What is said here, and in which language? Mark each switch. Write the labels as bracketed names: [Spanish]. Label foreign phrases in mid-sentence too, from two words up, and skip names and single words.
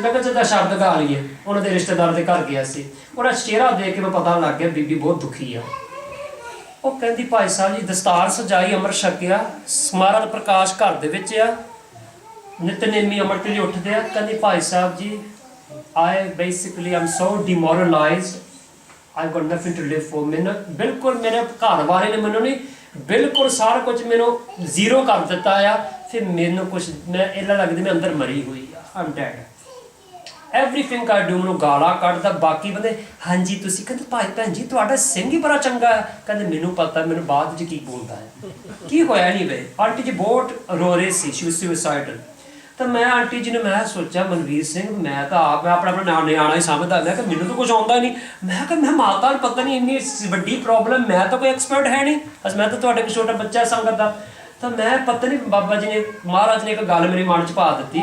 [Punjabi] ਮੈਂ ਕਿਹਾ ਜਿੱਦਾਂ ਸ਼ਬਦ ਗਾ ਲਈਏ। ਉਹਨਾਂ ਦੇ ਰਿਸ਼ਤੇਦਾਰ ਦੇ ਘਰ ਗਿਆ ਸੀ, ਉਹਦਾ ਚਿਹਰਾ ਦੇਖ ਕੇ ਮੈਂ ਪਤਾ ਲੱਗ ਗਿਆ ਬੀਬੀ ਬਹੁਤ ਦੁਖੀ ਆ। ਉਹ ਕਹਿੰਦੀ ਭਾਈ ਸਾਹਿਬ ਜੀ ਦਸਤਾਰ ਸਜਾਈ, ਅੰਮ੍ਰਿਤ ਛਕਿਆ, ਮਹਾਰਾਜ ਪ੍ਰਕਾਸ਼ ਘਰ ਦੇ ਵਿੱਚ ਆ, ਨਿਤਨੇਮੀ ਅੰਮ੍ਰਿਤ ਲਈ ਉੱਠਦੇ ਆ। ਕਹਿੰਦੀ ਭਾਈ ਸਾਹਿਬ ਜੀ [English] I'm so demoralized, I've got nothing to live for। [Punjabi] ਮੈਨੂੰ ਬਿਲਕੁਲ ਮੇਰੇ ਘਰ ਵਾਲੇ ਨੇ ਮੈਨੂੰ ਨਹੀਂ, ਬਿਲਕੁਲ ਸਾਰਾ ਕੁਝ ਮੈਨੂੰ ਜ਼ੀਰੋ ਕਰ ਦਿੱਤਾ ਆ। ਫਿਰ ਮੈਨੂੰ ਕੁਛ ਮੈਂ ਇੱਦਾਂ ਲੱਗਦੀ ਮੈਂ ਅੰਦਰ ਮਰੀ ਹੋਈ ਆ, [English] I'm dead, everything I do। [Punjabi] ਮੈਨੂੰ ਗਾਲਾਂ ਕੱਢਦਾ। ਬਾਕੀ ਬੰਦੇ ਹਾਂਜੀ ਤੁਸੀਂ, ਕਹਿੰਦੇ ਭਾਈ ਭੈਣ ਜੀ ਤੁਹਾਡਾ ਸਿੰਘ ਹੀ ਬੜਾ ਚੰਗਾ ਹੈ। ਕਹਿੰਦੇ ਮੈਨੂੰ ਪਤਾ, ਮੈਨੂੰ ਬਾਅਦ ਵਿੱਚ ਕੀ ਬੋਲਦਾ ਹੈ, ਕੀ ਹੋਇਆ ਨਹੀਂ ਵੇ। ਆਂਟੀ ਜੀ ਬਹੁਤ ਰੋ ਰਹੇ ਸੀ, [English] she was suicidal। [Punjabi] ਤਾਂ ਮੈਂ ਆਂਟੀ ਜੀ ਨੇ, ਮੈਂ ਸੋਚਿਆ ਮਨਵੀਰ ਸਿੰਘ ਮੈਂ ਤਾਂ ਆਪ ਮੈਂ ਆਪਣਾ ਨਿਆਣਾ ਹੀ ਸਮਝਦਾ। ਮੈਂ ਕਿਹਾ ਮੈਨੂੰ ਤਾਂ ਕੁਝ ਆਉਂਦਾ ਨਹੀਂ। ਮੈਂ ਮਾਤਾ ਨੂੰ ਪਤਾ ਨਹੀਂ ਇੰਨੀ ਵੱਡੀ ਪ੍ਰੋਬਲਮ, ਮੈਂ ਤਾਂ ਕੋਈ ਐਕਸਪਰਟ ਹੈ ਨਹੀਂ, ਮੈਂ ਤਾਂ ਤੁਹਾਡੇ ਕੋਲ ਛੋਟਾ ਬੱਚਾ ਸੰਗਤ ਦਾ। ਤਾਂ ਮੈਂ ਪਤਾ ਨਹੀਂ ਬਾਬਾ ਜੀ ਨੇ, ਮਹਾਰਾਜ ਨੇ ਇੱਕ ਗੱਲ ਮੇਰੇ ਮਨ 'ਚ ਪਾ ਦਿੱਤੀ।